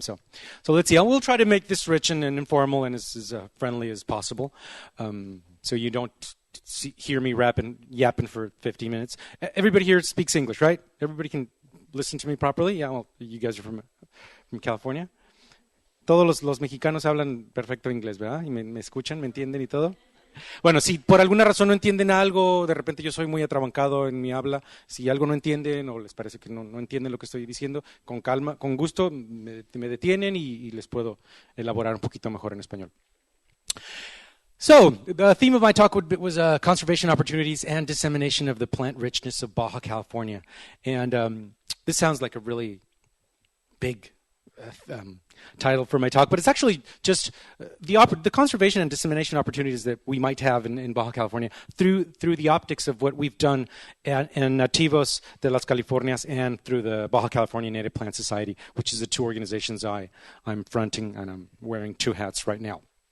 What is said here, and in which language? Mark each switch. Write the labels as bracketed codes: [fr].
[en] So let's see. I will try to make this rich and informal and as friendly as possible, so you don't hear me yapping for 50 minutes. Everybody here speaks English, right? Everybody can listen to me properly? Yeah, well, you guys are from California. [es] Todos los mexicanos hablan perfecto inglés, ¿verdad? Y me escuchan, me entienden y todo. Bueno, si por alguna razón no entienden algo, de repente yo soy muy atrabancado en mi habla, si algo no entienden o les parece que no entienden lo que estoy diciendo, con calma, con gusto me detienen y les puedo elaborar un poquito mejor en español. [en] So, the theme of my talk was conservation opportunities and dissemination of the plant richness of Baja California. And this sounds like a really big title for my talk, but it's actually just the conservation and dissemination opportunities that we might have in Baja California through the optics of what we've done in Nativos de las Californias and through the Baja California Native Plant Society, which is the two organizations I'm fronting, and I'm wearing two hats right now.